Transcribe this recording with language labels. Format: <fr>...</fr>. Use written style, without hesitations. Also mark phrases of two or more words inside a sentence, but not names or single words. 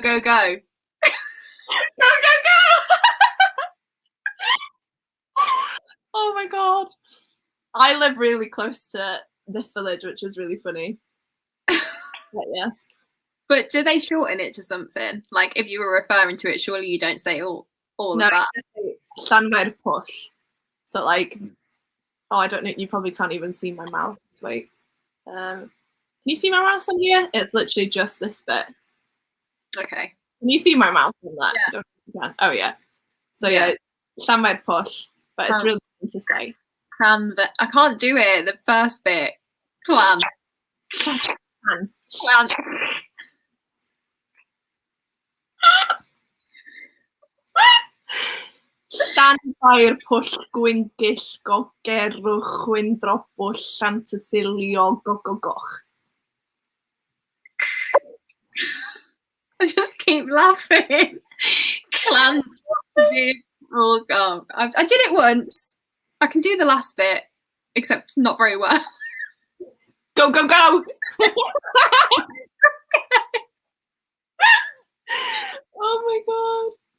<en>Go. Oh my god. I live really close to this village, which is really funny. But yeah. But do they shorten it to something? Like if you were referring to it, surely you don't say all of that. Llanfair pwll. So like, oh, I don't know. You probably can't even see my mouse. Wait. Can you see my mouse on here? It's literally just this bit. Okay. Can you see my mouse on that? Yeah. Oh yeah. So yeah, Llanfair pwll, but it's really fun to say. I can't do it. The first bit. Clan. Llanfair pwll gwyngyll gogerwch Wyndrapwyll Llantysilio goch. I just keep laughing. Clan. Oh god. I did it once. I can do the last bit, except not very well. Go. Oh my god.</en>